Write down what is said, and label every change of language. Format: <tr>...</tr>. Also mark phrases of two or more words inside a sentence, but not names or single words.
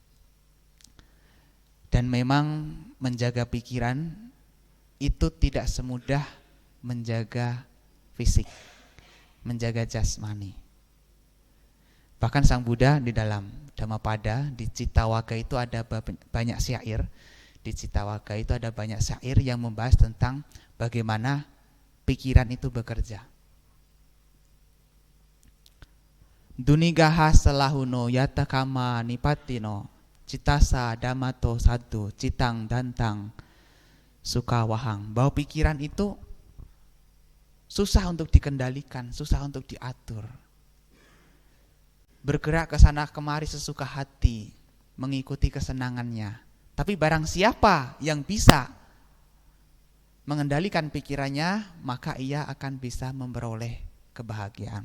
<id>Dan memang menjaga pikiran itu tidak semudah menjaga fisik, menjaga jasmani. Bahkan Sang Buddha di dalam Dhammapada, di Cittawagga itu ada banyak syair. Di Cittawagga itu ada banyak syair yang membahas tentang bagaimana pikiran itu bekerja.</id> <pi>Dunigaha selahuno yatakama nipatino citasa damato sadu citang dantang sukawahang.</pi> <id>Bahwa pikiran itu susah untuk dikendalikan, susah untuk diatur. Bergerak ke sana kemari sesuka hati, mengikuti kesenangannya. Tapi barang siapa yang bisa mengendalikan pikirannya, maka ia akan bisa memperoleh kebahagiaan.</id>